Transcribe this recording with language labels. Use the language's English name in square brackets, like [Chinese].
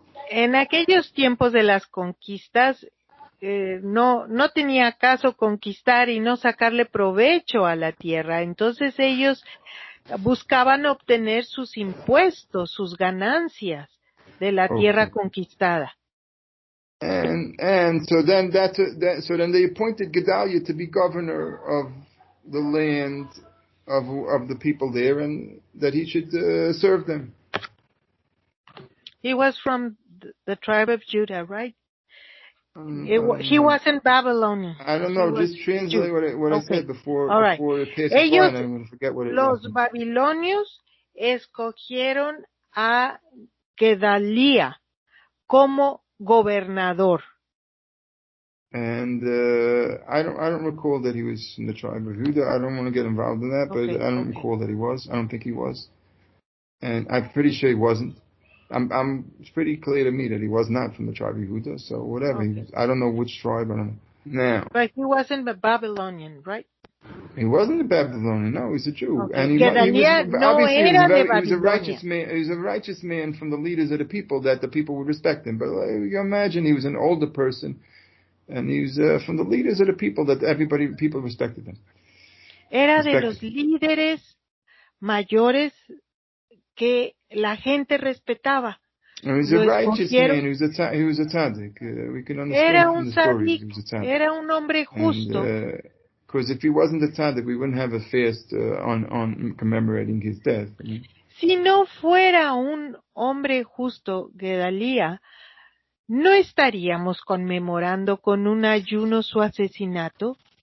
[Spanish] En aquellos tiempos de las conquistas, no tenía caso conquistar y no sacarle provecho a la tierra. Entonces ellos buscaban obtener sus impuestos, sus ganancias de la tierra conquistada. [English] And so then so then they appointed Gedaliah to be governor of the land of the people there, and that he should serve them. He was from the tribe of Judah, right? He wasn't Babylonian. I don't know. Just translate what I said before. All right. Before it passes [Spanish] Ellos, [English] by, I'm going to forget what it [Spanish] los [English] was. [Spanish] babilonios escogieron a Gedalía como gobernador. [English] And I don't recall that he was in the tribe of Judah. I don't want to get involved in that, but I don't recall that he was. I don't think he was, and I'm pretty sure he wasn't. It's pretty clear to me that he was not from the tribe of Judah. So whatever. I don't know which tribe. I don't know. Now, but he wasn't a Babylonian, right? He wasn't a Babylonian. No, he's a Jew, Okay. and he was a righteous man. He was a righteous man from the leaders of the people, that the people would respect him. But you imagine he was an older person, and he was from the leaders of the people that people respected him. [Spanish] Era de los líderes mayores que la gente respetaba. [English] He was a righteous man. He was a tzaddik. We can understand from the stories. He was a tzaddik. [Spanish] Era un hombre justo. [English] Because if he wasn't a tzaddik, we wouldn't have a fast on commemorating his death. [Spanish] Si no fuera un hombre justo, Gedalía, ¿no estaríamos conmemorando con un ayuno su asesinato?